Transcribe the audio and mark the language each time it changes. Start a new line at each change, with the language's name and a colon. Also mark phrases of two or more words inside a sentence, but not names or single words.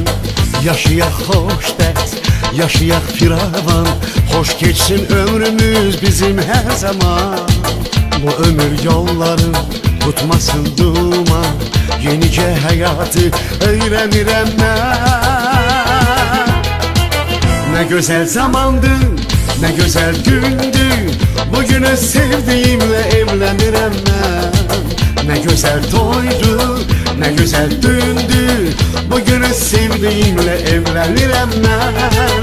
Azerbaijani: Yaşayak xoşbəxt, yaşayak firavan. Hoş geçsin ömrümüz bizim her zaman. Bu ömür yolların tutmasın duman. Yenicə həyatı öyrənirəm mən.
Turkish: Ne güzel zamandı, ne güzel gündü. Bugünü sevdiğimle evlenirem ben. Ne güzel toydu, ne güzel dündü. Bugünü sevdiğimle evlenirem ben.